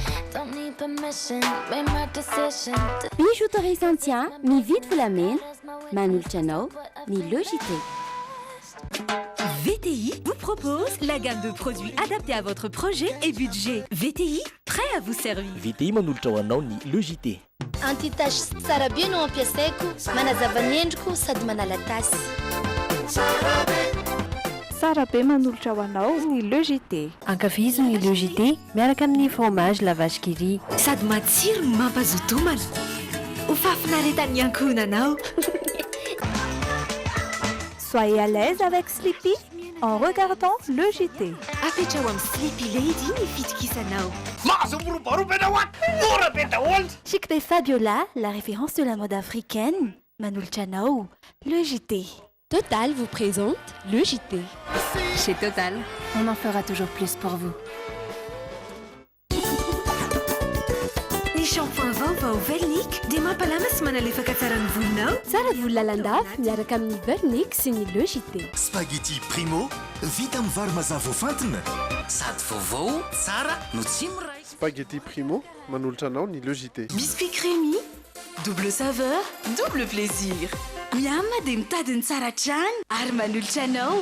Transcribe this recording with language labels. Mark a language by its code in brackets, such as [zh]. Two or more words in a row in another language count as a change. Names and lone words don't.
[mg] Bijouterie Santia, mividy volamena, manolotra anao ny Logité. [fr] VTI vous propose la gamme de produits adaptés à votre projet et budget. VTI, prêt à vous servir. [mg] VTI manolotra ho anao ny Logité. Antitasy tsara be no ampiasaiko, manazava ny endriko sady manala tasy. Tsara be manolotra ho anao ny Logité. Ankafizo ny Logité miaraka amin'ny fromage la vache qui rit. Sady matsiro mampazoto homana. Ho fafinaretan'ny ankohonanao. [fr] Soyez à l'aise avec Sleepy en regardant Logité. [mg] Apetrao amin'ny Sleepy Lady ny fitokisanao. [fr] Chic et Fabiola, la référence de la mode africaine, [mg] manolotra anao Logité. [fr] Total vous présente le JT. Chez Total, on en fera toujours plus pour vous. [mg] Ny shampoing vaovao Vernic dia mampalama sy manalefaka tsara ny volonao. Tsara volo lalandava miaraka amin'ny Vernic sy ny Le JT. Spaghetti Primo vita amin'ny vary mazava voafantina sady vaovao tsara no tsy miray. Spaghetti Primo manolotra anao ny Le JT. [fr] Biscuit crémy, double saveur, double plaisir. [mg] Miama dia mitadiny tsara trano ary manolotra anao.